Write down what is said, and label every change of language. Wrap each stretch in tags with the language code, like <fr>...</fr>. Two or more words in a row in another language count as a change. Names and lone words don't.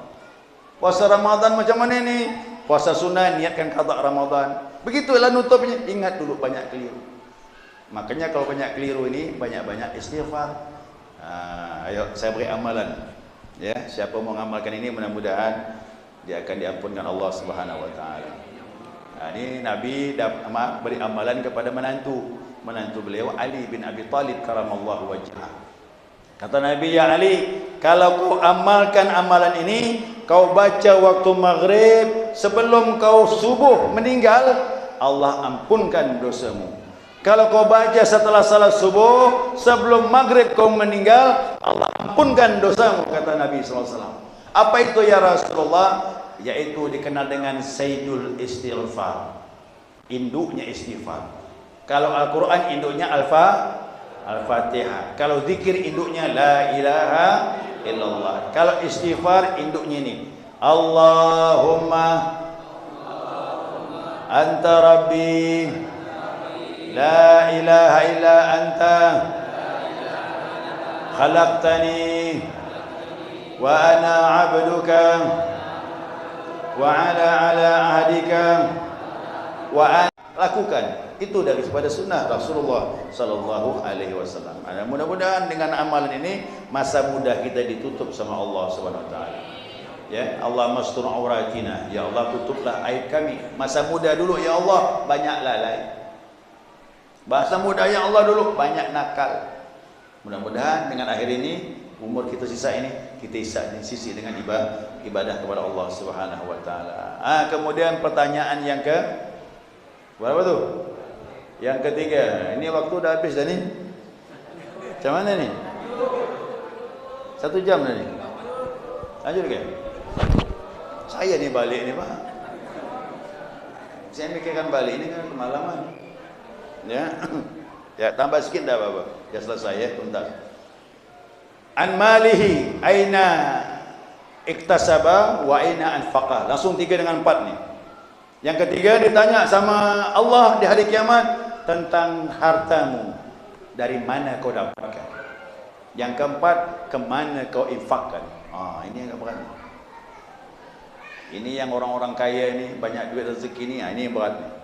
<ms>Puasa Ramadan macam mana ni? Puasa sunnah niatkan qadha Ramadan.</ms> <id>Begitulah nutupnya. Ingat dulu banyak keliru. Makanya kalau banyak keliru ini banyak-banyak istighfar. Ayo saya beri amalan. Ya, siapa mau mengamalkan ini mudah-mudahan dia akan diampunkan Allah</id> <ar>سبحانه وتعالى.</ar> <id>Ini Nabi beri amalan kepada menantu beliau Ali bin Abi Talib</id> <ar>كرم الله وجهه.</ar> <id>Kata Nabi, ya Ali, kalau kau amalkan amalan ini, kau baca waktu maghrib sebelum kau subuh meninggal, Allah ampunkan dosamu. Kalau kau baca setelah salat subuh sebelum maghrib kau meninggal, Allah ampunkan dosamu, kata Nabi SAW. Apa itu</id> <ar>يا رسول الله?</ar> <id>Yaitu dikenal dengan</id> <ar>سيد الاستغفار,</ar> <id>induknya istighfar. Kalau Al-Quran induknya Al-Fatihah. Kalau zikir induknya</id> <ar>لا إله إلا الله.</ar> <id>Kalau istighfar induknya ini</id> <ar>اللهم أنت ربي لا إله إلا أنت خلقتني وأنا عبدك وعلى عهدك وأنا.</ar> <id>Lakukan itu daripada sunnah Rasulullah</id> <ar>صلى الله عليه وسلم.</ar> <id>Mudah-mudahan dengan amalan ini masa muda kita ditutup sama Allah</id> <ar>سبحانه وتعالى.</ar> <id>Ya,</id> <ar>الله استر عوراتنا,</ar> <id>ya Allah tutuplah aib kami. Masa muda dulu ya Allah banyak lalai. Masa muda ya Allah dulu banyak nakal. Mudah-mudahan dengan akhir ini umur kita sisa ini kita sisi dengan ibadah kepada Allah</id> <ar>سبحانه وتعالى.</ar> <id>Kemudian pertanyaan yang berapa tuh?</id> <ms>Yang ketiga. Ini waktu dah habis dah ni. Macam mana ni? 1 jam dah ni. Lanjut ke? Saya ni balik ni Pak. Saya mikirkan balik ni kan kemalaman. Ya. Ya, tambah sikit dah Bapak. Dah selesai ya, tuntas.</ms> <ar>عن ماله أين اكتسب وأين أنفق.</ar> <ms>Langsung 3 dengan 4 ni.</ms> <id>Yang ketiga ditanya sama Allah di hari kiamat tentang hartamu, dari mana kau dapatkan. Yang keempat, kemana kau infakkan. Ini yang berat.</id> <ms>Ini yang orang-orang kaya ni banyak duit rezeki ni, ini yang berat ni.</ms>